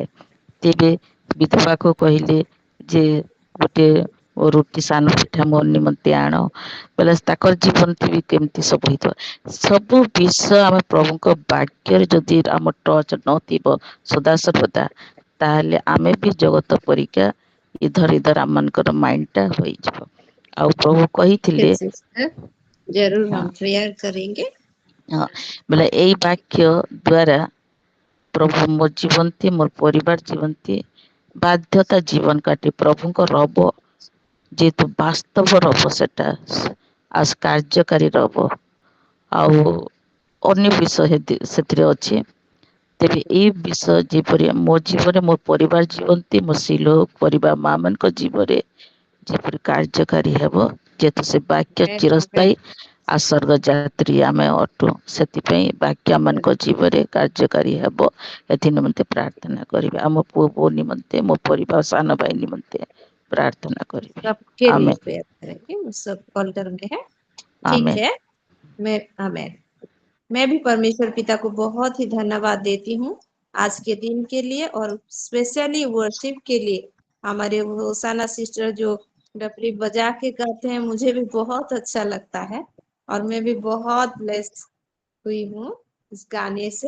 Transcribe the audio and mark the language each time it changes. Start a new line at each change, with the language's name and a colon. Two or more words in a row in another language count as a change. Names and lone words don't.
Odia: ତେବେ ବିଧବାକୁ କହିଲେ ଯେ ଗୋଟେ ରୁଟି ସାନ ପିଠା ମୋ ନିମନ୍ତେ ଆଣ ବୋଲେ ତାଙ୍କର ଜୀବନ ବି କେମିତି ସବୁ ହେଇଥିବ। ସବୁ ବିଷୟ ଆମେ ପ୍ରଭୁଙ୍କ ବାକ୍ୟରେ ଯଦି ଆମ ଟଚ ନଥିବ ସଦାସର୍ବଦା, ତାହେଲେ ଆମେ ବି ଜଗତ ପରୀକ୍ଷା ଇଧର ଆମ ମାନଙ୍କର ମାଇଣ୍ଡ ଟା ହୋଇଯିବ। ଆଉ ପ୍ରଭୁ କହିଥିଲେ
Hindi: सिस्टर जरूर
Odia: ହଁ
Hindi: हम प्रेयर करेंगे।
Odia: ହଁ ବୋଲେ ଏଇ ବାକ୍ୟ ଦ୍ଵାରା ପ୍ରଭୁ ମୋ ଜୀବନ୍ତି ମୋର ପରିବାର ଜୀବନ୍ତି ବାଧ୍ୟତା ଜୀବନ କାଟି ପ୍ରଭୁଙ୍କ ରବ ଯେହେତୁ ବାସ୍ତବ ରବ ସେଟା ଆଉ କାର୍ଯ୍ୟକାରୀ ରବ ଆଉ ଅନ୍ୟ ବିଷୟ ସେଥିରେ ଅଛି। ତେବେ ଏଇ ବିଷୟ ଯେପରି ମୋ ଜୀବନରେ ମୋ ପରିବାର ଜୀବନ୍ତି ମୋ ଶିଲ ପରିବାର ମା ମାନଙ୍କ ଜୀବନରେ ଯେପରି କାର୍ଯ୍ୟକାରୀ ହେବ, ଯେହେତୁ ସେ ବାକ୍ୟ ଚିରସ୍ଥାୟୀ ଆଉ ସ୍ୱର୍ଗ ଯାତ୍ରୀ ଆମେ ଅଟୁ, ସେଥିପାଇଁ ବାକ୍ୟ ମାନଙ୍କ ଜୀବନରେ କାର୍ଯ୍ୟକାରୀ ହେବ। ଏଥି ନିମନ୍ତେ ପ୍ରାର୍ଥନା କରିବେ। ଆମ ପୁଅ ବୋଉ ନିମନ୍ତେ ମୋ ପରିବାର ସାନ ଭାଇ ନିମନ୍ତେ ପ୍ରାर्थना କରିବେ।
Hindi: सबके लिए आमेन प्रेयर करेंगे, वो सब ऑल्टर में है। ठीक आमेन है, मैं आमेन। मैं भी परमेश्वर पिता को बहुत ही धन्यवाद देती हूँ आज के दिन के लिए और
English: specially worship
Hindi: के लिए। हमारे होसाना सिस्टर जो डफली बजा के गाते हैं, मुझे भी बहुत अच्छा लगता है और मैं भी बहुत ब्लेस हुई हूँ इस गाने से।